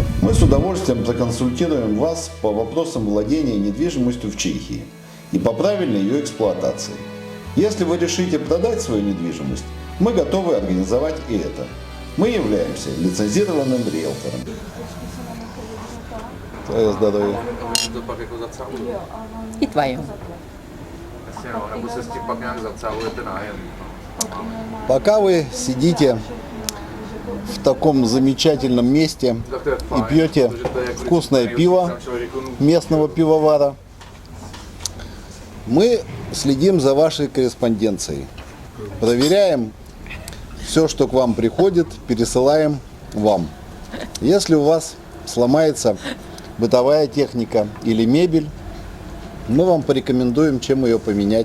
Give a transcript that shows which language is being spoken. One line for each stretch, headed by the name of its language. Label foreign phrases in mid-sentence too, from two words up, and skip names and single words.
Russian: Мы с удовольствием проконсультируем вас по вопросам владения недвижимостью в Чехии и по правильной ее эксплуатации. Если вы решите продать свою недвижимость, мы готовы организовать и это. Мы являемся лицензированным риэлтором. Твое здоровье.
Czech: To pak jako zacaluje.
Russian: И твое.
Czech: Jasně no, nebo se s tím pak nějak zacaluje ten nájem.
Russian: Пока вы сидите в таком замечательном месте
Czech: Tak to je
Russian: и
Czech: fajn,
Russian: пьете
Czech: protože to je jako
Russian: вкусное
Czech: když
Russian: пиво
Czech: tam člověk jako
Russian: местного пивовара, мы следим за вашей корреспонденцией, проверяем все, что к вам приходит, пересылаем вам. Если у вас сломается бытовая техника или мебель, мы вам порекомендуем, чем ее поменять.